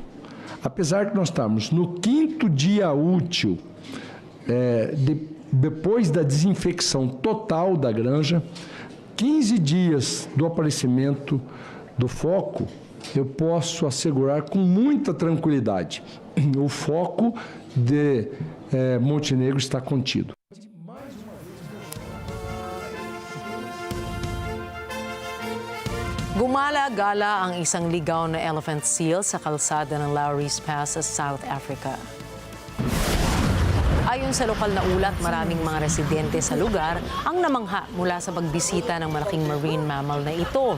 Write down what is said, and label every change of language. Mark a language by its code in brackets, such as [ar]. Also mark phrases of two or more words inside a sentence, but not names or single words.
[pt] Apesar de nós estarmos no 5º dia útil depois da desinfecção total da granja, 15 dias do aparecimento do foco, eu posso assegurar com muita tranquilidade, o foco de Montenegro está contido. [tl] Gumala-gala ang isang ligaw na [en] elephant seal [tl] sa kalsada ng Lowry's Pass sa South Africa. Ayon sa lokal na ulat, maraming mga residente sa lugar ang namangha mula sa pagbisita ng malaking [en] marine mammal [tl] na ito.